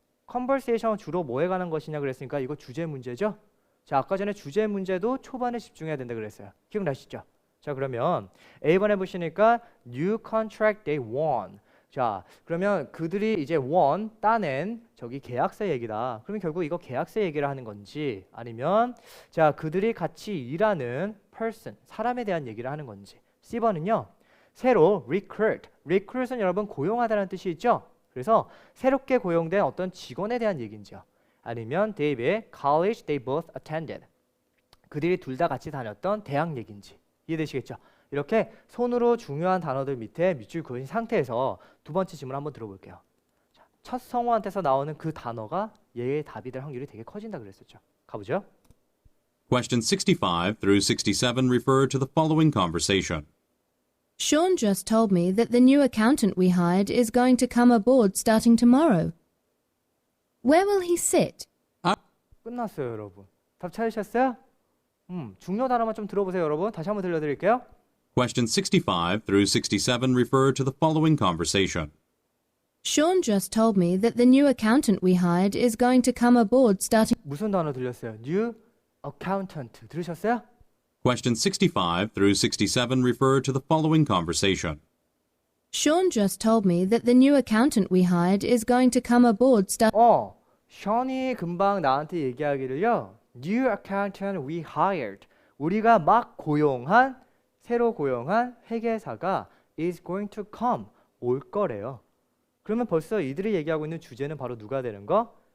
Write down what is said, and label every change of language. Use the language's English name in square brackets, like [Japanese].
[Korean] conversation 주로 뭐에 관한 것이냐 그랬으니까 이거 주제 문제죠? 자, 아까 전에 주제 문제도 초반에 집중해야 된다 그랬어요. 기억나시죠? 자, 그러면 A번 해보시니까 [English] new contract they won. [Korean] 자, 그러면 그들이 이제 won, 따낸 저기 계약서 얘기다. 그러면 결국 이거 계약서 얘기를 하는 건지 아니면 자, 그들이 같이 일하는 person, 사람에 대한 얘기를 하는 건지. C번은요. 새로 recruit. recruit은 여러분 고용하다는 뜻이 있죠? 그래서 새롭게 고용된 어떤 직원에 대한 얘기인지요. [English] 아니면 Dave의 college they both attended. [Korean] 그들이 둘 다 같이 다녔던 대학 얘기인지. 이해되시겠죠? 이렇게 손으로 중요한 단어들 밑에 밑줄 그은 상태에서 두 번째 질문 한번 들어볼게요. 자, 첫 성우한테서 나오는 그 단어가 얘의 답이 될 확률이 되게 커진다 그랬었죠. 가보죠. [English] Questions 65 through 67 refer to the following conversation. Sean just told me that the new accountant we hired is going to come aboard starting tomorrow. Where will he sit? [Korean] 끝났어요, 여러분. 답 찾으셨어요? 중요 단어만 좀 들어보세요, 여러분. 다시 한번 들려드릴게요. [English] Questions 65 through 67 refer to the following conversation. Sean just told me that the new accountant we hired is going to come aboard starting. [Korean] 무슨 단어 들렸어요? New accountant 들으셨어요? [English] Questions 65 through 67 refer to the following conversation. Sean just told me that the new accountant we hired is going to come aboard start. [Korean] 션이 금방 나한테 얘기하기를요. [English] New accountant we hired. [Korean] 우리가 막 새로 고용한 회계사가 [English] is going to come. [Korean] 올 거래요. 그러면 벌써 이들이 얘기하고 있는 주제는 바로 누가 되는 거?